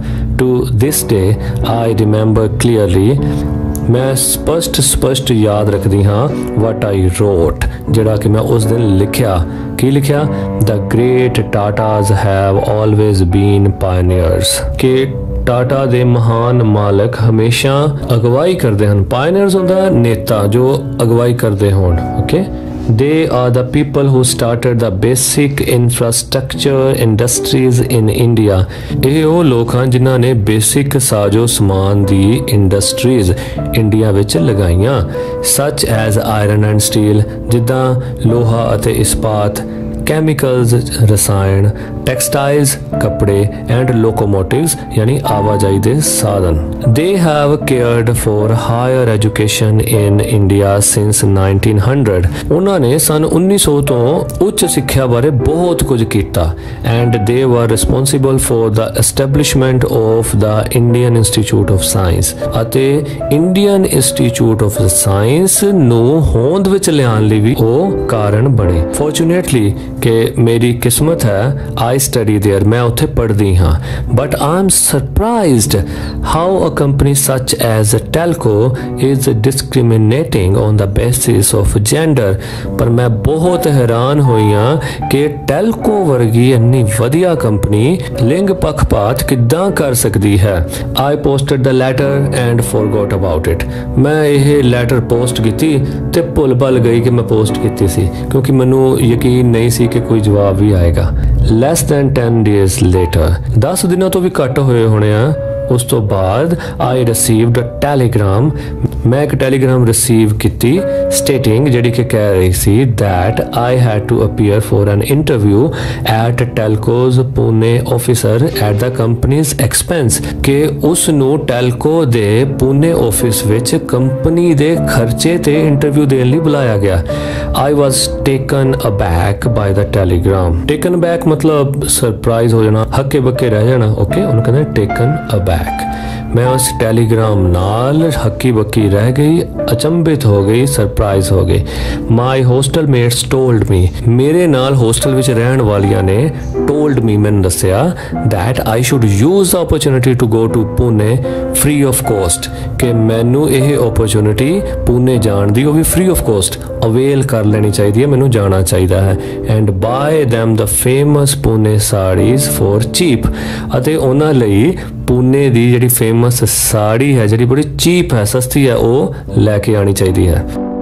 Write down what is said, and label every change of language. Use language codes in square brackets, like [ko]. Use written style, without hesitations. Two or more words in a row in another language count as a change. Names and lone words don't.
[en] To this day I remember clearly, [pa] ਮੈਂ ਸਪਸ਼ਟ ਯਾਦ ਰੱਖਦੀ ਹਾਂ [en] what I wrote, [pa] ਜਿਹੜਾ ਕਿ ਮੈਂ ਉਸ ਦਿਨ ਲਿਖਿਆ। ਕੀ ਲਿਖਿਆ? [en] The great Tatas have always been pioneers, [pa] ਕਿ ਟਾਟਾ ਦੇ ਮਹਾਨ ਮਾਲਕ ਹਮੇਸ਼ਾ ਅਗਵਾਈ ਕਰਦੇ ਹਨ। ਪਾਇਨੀਅਰਸ ਹੁੰਦਾ ਨੇਤਾ ਜੋ ਅਗਵਾਈ ਕਰਦੇ ਹੋਣ। ਓਕੇ, [en] they are the people who started the basic infrastructure industries in India, [pa] ਇਹ ਉਹ ਲੋਕ ਹਨ ਜਿਨ੍ਹਾਂ ਨੇ ਬੇਸਿਕ ਸਾਜੋ ਸਮਾਨ ਦੀ ਇੰਡਸਟਰੀਜ਼ ਇੰਡੀਆ ਵਿੱਚ ਲਗਾਈਆਂ, [en] such as iron and steel, [pa] ਜਿੱਦਾਂ ਲੋਹਾ ਅਤੇ ਇਸਪਾਤ, chemicals ਰਸਾਇਣ, textiles ਕੱਪੜੇ, [en] and locomotives [pa] ਯਾਨੀ ਆਵਾਜਾਈ ਦੇ ਸਾਧਨ। [en] They have cared for higher education in India since 1900, [pa] ਉਹਨਾਂ ਨੇ ਸਨ 1900 ਤੋਂ ਉੱਚ ਸਿੱਖਿਆ ਬਾਰੇ ਬਹੁਤ ਕੁਝ ਕੀਤਾ। [en] And they were responsible for the establishment of the Indian Institute of Science, [pa] ਅਤੇ Indian Institute of Science ਨੂੰ ਹੋਂਦ ਵਿੱਚ ਲਿਆਉਣ ਲਈ ਵੀ ਉਹ ਕਾਰਨ ਬਣੇ। Fortunately, ਕਿ ਮੇਰੀ ਕਿਸਮਤ ਹੈ, [en] I study there, [pa] ਮੈਂ ਉੱਥੇ ਪੜ੍ਹਦੀ ਹਾਂ। [en] But I am surprised how a company such as Telco is discriminating on the basis of gender, [pa] ਪਰ ਮੈਂ ਬਹੁਤ ਹੈਰਾਨ ਹੋਈ ਹਾਂ ਕਿ ਟੈਲਕੋ ਵਰਗੀ ਇੰਨੀ ਵਧੀਆ ਕੰਪਨੀ ਲਿੰਗ ਪੱਖਪਾਤ ਕਿੱਦਾਂ ਕਰ ਸਕਦੀ ਹੈ। [en] I posted the letter and forgot about it, [pa] ਮੈਂ ਇਹ ਲੈਟਰ ਪੋਸਟ ਕੀਤੀ ਤੇ ਭੁੱਲ ਭੱਲ ਗਈ ਕਿ ਮੈਂ ਪੋਸਟ ਕੀਤੀ ਸੀ, ਕਿਉਂਕਿ ਮੈਨੂੰ ਯਕੀਨ ਨਹੀਂ ਸੀ ਕਿ ਕੋਈ ਜਵਾਬ ਵੀ ਆਏਗਾ। [en] Less than 10 days later, [pa] 10 ਦਿਨਾਂ ਤੋਂ ਵੀ ਘੱਟ ਹੋਏ ਹੋਣੇ ਆ ਉਸ ਤੋਂ ਬਾਅਦ [en] I received a telegram, [pa] ਮੈਂ ਇੱਕ ਟੈਲੀਗ੍ਰਾਮ ਰਿਸੀਵ ਕੀਤੀ ਸਟੇਟਿੰਗ, ਜਿਹੜੀ ਕਿ ਕਹਿ ਰਹੀ ਸੀ [en] that I had to appear for an interview at Telco's Pune officer at the company's expense, [pa] ਕਿ ਉਸ ਨੂੰ ਟੈਲਕੋ ਦੇ ਪੁਣੇ ਆਫਿਸ ਵਿੱਚ ਕੰਪਨੀ ਦੇ ਖਰਚੇ ਤੇ ਇੰਟਰਵਿਊ ਦੇਣ ਲਈ ਬੁਲਾਇਆ ਗਿਆ। [en] I was taken aback by the telegram, taken aback [hi] मतलब सरप्राइज हो जाना, हक्के बक्के रह जाना। [en] ओके, [pa] ਉਹਨੂੰ ਕਹਿੰਦੇ [en] taken aback, [hi] मैं उस टेलीग्राम नाल हक्की बक्की रह गई, अचंभित हो गई, सरप्राइज हो गई। [en] My hostel mates told me, [pa] ਮੇਰੇ ਨਾਲ ਹੋਸਟਲ ਵਿੱਚ ਰਹਿਣ ਵਾਲੀਆਂ ਨੇ [en] told me, [pa] ਮੈਨੂੰ ਦੱਸਿਆ [en] that I should use the opportunity to go to Pune free of cost, [pa] ਕਿ ਮੈਨੂੰ ਇਹ ਅਪਾਰਚੁਨਿਟੀ ਪੁਣੇ ਜਾਣ ਦੀ, ਉਹ ਵੀ [en] free of cost [pa] ਅਵੇਲ ਕਰ ਲੈਣੀ ਚਾਹੀਦੀ, ਮੈਨੂੰ ਜਾਣਾ ਚਾਹੀਦਾ ਹੈ। [en] And buy them the famous Pune saris for cheap, [pa] ਅਤੇ ਉਹਨਾਂ ਲਈ ਪੁਣੇ ਦੀ ਜਿਹੜੀ ਫੇਮਸ ਸਾੜੀ ਹੈ, ਜਿਹੜੀ ਬੜੀ ਚੀਪ ਹੈ, ਸਸਤੀ ਹੈ, ਉਹ ਲੈ ਕੇ ਆਣੀ ਚਾਹੀਦੀ ਹੈ।